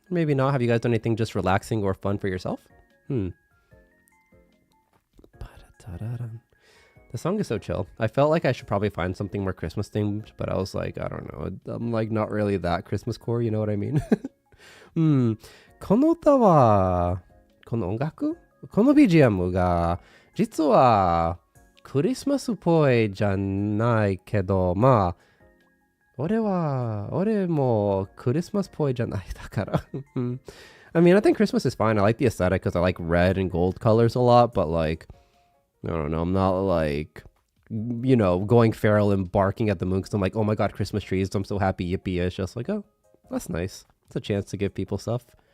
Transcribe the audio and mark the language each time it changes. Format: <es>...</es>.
<en>Maybe not. Have you guys done anything just relaxing or fun for yourself? The song is so chill. I felt like I should probably find something more Christmas themed, but I was like, I don't know. I'm like not really that Christmas core, you know what I mean?</en> <ja>この歌は、この音楽？この BGM が、実はクリスマスっぽいじゃないけど、まあ、俺もクリスマスっぽいじゃないだから。</ja> <en>I mean, I think Christmas is fine. I like the aesthetic because I like red and gold colors a lot, but like, I don't know, I'm not like, you know, going feral and barking at the moon because I'm like, oh my god, Christmas trees, I'm so happy, yippee. It's just like, oh, that's nice. It's a chance to give people stuff.</en>